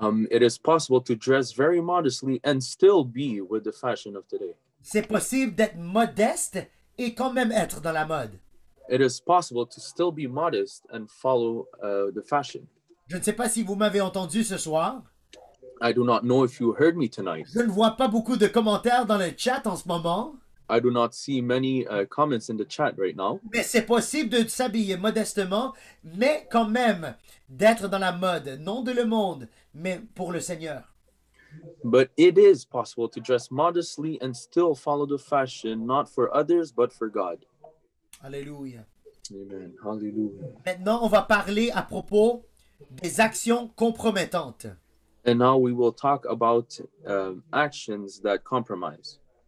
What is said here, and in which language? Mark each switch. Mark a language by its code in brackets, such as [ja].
[en] it is possible to dress very modestly and still be with the fashion of today. [fr] C'est possible d'être modeste et quand même être dans la mode. [en] It is possible to still be modest and follow the fashion. [fr] Je ne sais pas si vous m'avez entendu ce soir. [en] I do not know if you heard me tonight. [fr] Je ne vois pas beaucoup de commentaires dans le chat en ce moment, [en] I do not see many comments in the chat right now, [fr] mais c'est possible de s'habiller modestement, mais quand même d'être dans la mode, non de le monde, mais pour le Seigneur. [en] but it is possible to dress modestly and still follow the fashion, not for others, but for God. [fr] Alléluia. [en] Amen. Hallelujah. [fr] Maintenant, on va parler à propos des actions compromettantes. [en] And now we will talk about actions that compromise.